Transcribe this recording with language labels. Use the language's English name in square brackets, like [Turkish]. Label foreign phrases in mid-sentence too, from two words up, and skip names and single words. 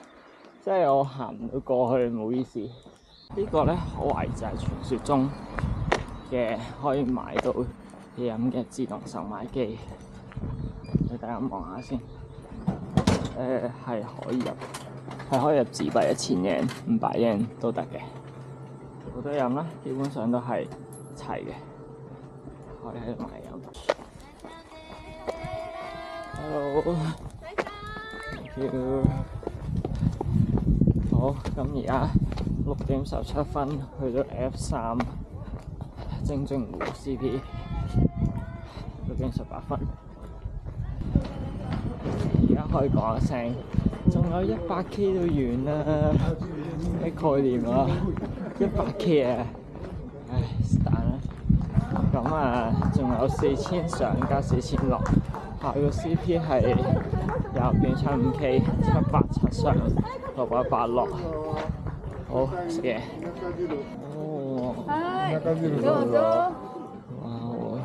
[Cantonese] 即係我行唔到過去，唔好意思。呢個咧可懷就係傳說中嘅可以買到嘢飲嘅自動售賣機，俾大家望下先。係可以入紙幣1000yen、500yen都得嘅，好多飲啦，基本上都係齊嘅，可以喺度買飲。 [English] Hello，thank you。 [Cantonese] 好，咁而家6點17分去到 F3 精進湖 CP， 6點18分。而家可以講一聲，仲有100K 都完啦，咩概念啊？100K 啊，唉，是但啦。咁啊，仲有4000上加4000落，下個 CP 係2.75K 787上688落，好食嘢。哦， [Japanese] どうぞ。 [Cantonese] 哇！